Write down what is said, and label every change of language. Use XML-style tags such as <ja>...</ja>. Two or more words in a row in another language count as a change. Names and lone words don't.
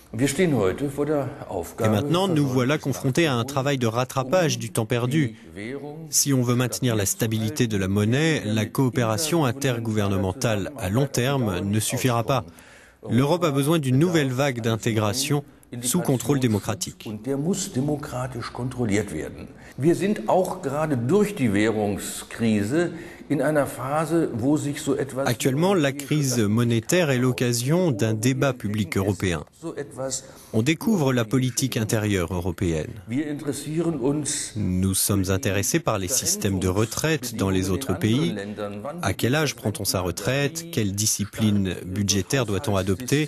<fr>Et maintenant, nous voilà confrontés à un travail de rattrapage du temps perdu. Si on veut maintenir la stabilité de la monnaie, la coopération intergouvernementale à long terme ne suffira pas. L'Europe a besoin d'une nouvelle vague d'intégration sous contrôle démocratique.</fr> <de>Wir sind auch gerade durch die Währungskrise in einer Phase, wo sich so etwas.</de> <fr>Actuellement, la crise monétaire est l'occasion d'un débat public européen. On découvre la politique intérieure européenne. Nous sommes intéressés par les systèmes de retraite dans les autres pays. À quel âge prend-on sa retraite? Quelle discipline budgétaire doit-on adopter?</fr>